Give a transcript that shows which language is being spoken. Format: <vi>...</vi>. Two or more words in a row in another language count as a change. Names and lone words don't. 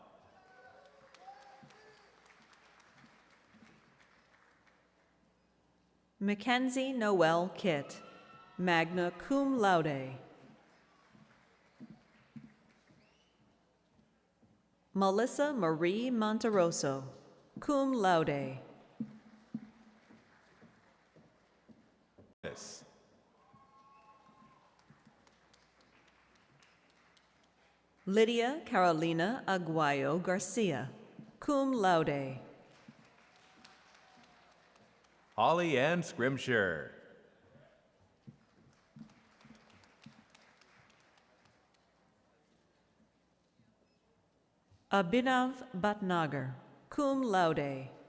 <en>Mackenzie Noel Kitt,</en> <la>magna cum laude.</la> <en>Melissa Marie Monteroso,</en> <la>cum laude.</la> <en>Yes. Lydia Carolina Aguayo Garcia,</en> <la>cum laude.</la> <en>Holly Ann Scrimshire. Abhinav Bhatnagar,</en> <la>cum laude.</la>